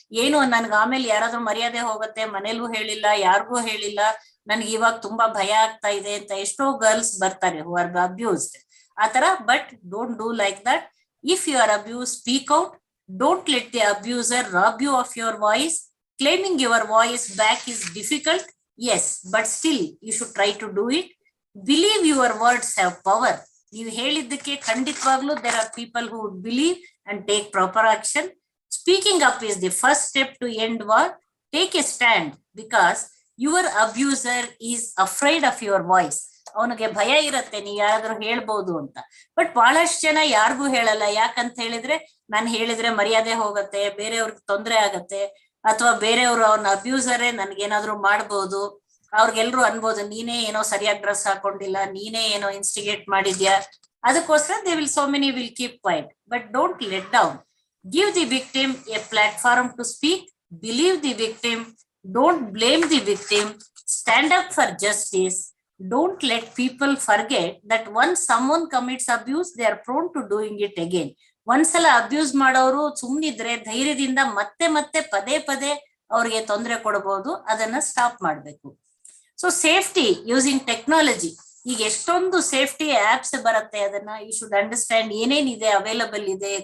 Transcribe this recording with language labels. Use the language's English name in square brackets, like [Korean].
[Kannada] ಏನು ನನ್ಗೆ ಆಮೇಲೆ ಯಾರಾದ್ರೂ ಮರ್ಯಾದೆ ಹೋಗುತ್ತೆ, ಮನೇಲೂ ಹೇಳಿಲ್ಲ, ಯಾರಿಗೂ ಹೇಳಿಲ್ಲ, ನನ್ಗೆ ಇವಾಗ ತುಂಬಾ ಭಯ ಆಗ್ತಾ ಇದೆ ಅಂತ ಎಷ್ಟೋ ಗರ್ಲ್ಸ್ ಬರ್ತಾರೆ [English] who are abused [Kannada] ಆತರ. [English] But don't do like that. If you are abuse, speak out. Don't let the abuser rob you of your voice. Claiming your voice back is difficult, yes, but still you should try to do it. Believe your words have power. [Kannada] ನೀವು ಹೇಳಿದ್ದಕ್ಕೆ ಖಂಡಿತವಾಗ್ಲೂ [English] there are people who would believe and take proper action. Speaking up is the first step to end war. Take a stand because your abuser is afraid of your voice. [Kannada] ಅವನಿಗೆ ಭಯ ಇರತ್ತೆ ನೀ ಯಾರಾದ್ರೂ ಹೇಳ್ಬೋದು ಅಂತ. ಬಟ್ ಬಹಳಷ್ಟು ಜನ ಯಾರಿಗೂ ಹೇಳಲ್ಲ. ಯಾಕಂತ ಹೇಳಿದ್ರೆ, ನಾನು ಹೇಳಿದ್ರೆ ಮರ್ಯಾದೆ ಹೋಗತ್ತೆ, ಬೇರೆಯವ್ರಿಗೆ ತೊಂದರೆ ಆಗತ್ತೆ, ಅಥವಾ ಬೇರೆಯವರು ಅವನ ಅಬ್ಯೂಸರೇ ನನ್ಗೇನಾದ್ರು ಮಾಡ್ಬೋದು, ಅವ್ರಿಗೆಲ್ರು ಅನ್ಬೋದು ನೀನೇ ಏನೋ ಸರಿಯಾಗಿ ಡ್ರೆಸ್ ಹಾಕೊಂಡಿಲ್ಲ, ನೀನೇ ಏನೋ ಇನ್ಸ್ಟಿಗೇಟ್ ಮಾಡಿದ್ಯಾ. ಅದಕ್ಕೋಸ್ಕರ [English] They will so many will keep quiet. But don't let down. Give the victim a platform to speak. Believe the victim. Don't blame the victim. Stand up for justice. Don't let people forget that once someone commits abuse, they are prone to doing it again. [Kannada] ಒಂದ್ಸಲ abuse ಮಾಡೋರು ಸುಮ್ನಿದ್ರೆ ಧೈರ್ಯದಿಂದ ಮತ್ತೆ ಮತ್ತೆ ಪದೇ ಪದೇ ಅವ್ರಿಗೆ ತೊಂದರೆ ಕೊಡಬಹುದು. ಅದನ್ನ ಸ್ಟಾಪ್ ಮಾಡ್ಬೇಕು. [English] So safety using technology. [Kannada] ಈಗ ಎಷ್ಟೊಂದು ಸೇಫ್ಟಿ ಆಪ್ಸ್ ಬರುತ್ತೆ, ಅದನ್ನ [English] you should understand [Kannada] ಏನೇನಿದೆ ಅವೈಲಬಲ್ ಇದೆ.